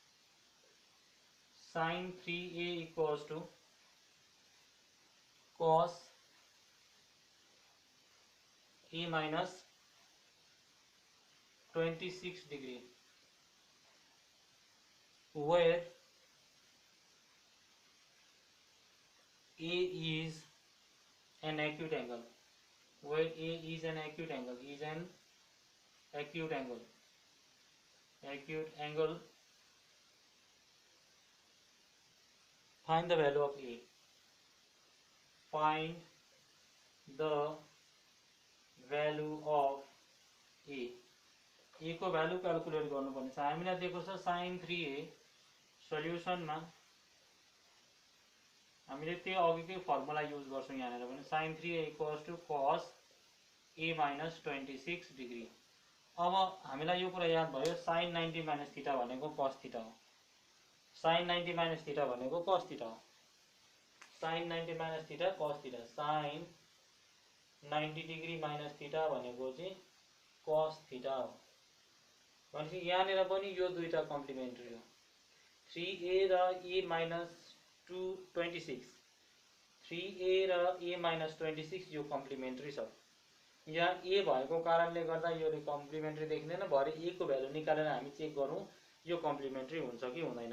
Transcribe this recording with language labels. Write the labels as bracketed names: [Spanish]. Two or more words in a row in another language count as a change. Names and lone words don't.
[English] sin 3a equals to cos a minus 26 degree where a is an acute angle, where a is an acute angle, is an acute angle, find the value of a, find the value of a, a को value calculate [Nepali] गर्नुपर्ने छ। हामीलाई दिएको छ sin 3a, सल्युसनमा हामीले त्यो अघिकै [English] formula use [Nepali] गर्छौं यहाँनिर पनि, [English] sin 3a equals to cos a minus 26 डिग्री। [Nepali] अब हामीलाई यो कुरा याद भयो [English] sin 90 minus theta [Nepali] भनेको [English] cos theta [Nepali] हो, [English] sin 90 minus theta [Nepali] भनेको [English] cos theta [Nepali] हो, [English] sin 90 minus theta cos theta, sin 90 degree minus theta [Nepali] भनेको चाहिँ [English] cos theta [Nepali] हो भनेपछि यहाँनिर पनि यो दुईटा कम्प्लिमेन्ट्री हो, 3a र [English] a minus 26, [Nepali] 3a र [English] a minus 26 [Nepali] यो कम्प्लिमेन्ट्री छ। यहाँ a भएको कारणले गर्दा यो कम्प्लिमेन्ट्री देखिँदैन, भरे a को भ्यालु निकालेर हामी चेक गरौँ यो कम्प्लिमेन्ट्री हुन्छ कि हुँदैन।